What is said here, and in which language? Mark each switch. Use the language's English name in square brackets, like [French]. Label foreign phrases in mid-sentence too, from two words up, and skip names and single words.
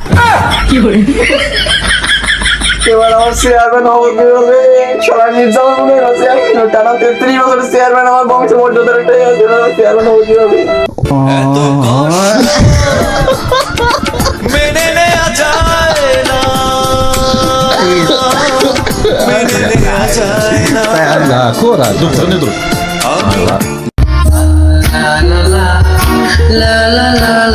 [Bangla] এবার আমার চেয়ারম্যান হবে হবে, সবাই নির্যাতন মনে হচ্ছে টানা 33 বছরের চেয়ারম্যান, আমার বংশ মর্যাদার এটাই আছে, চেয়ারম্যান হবে হবে। মেনে নেওয়া যায় না, মেনে নেওয়া যায় না। [Italian] Ancora, dove? [Bangla] আমি La la la la la la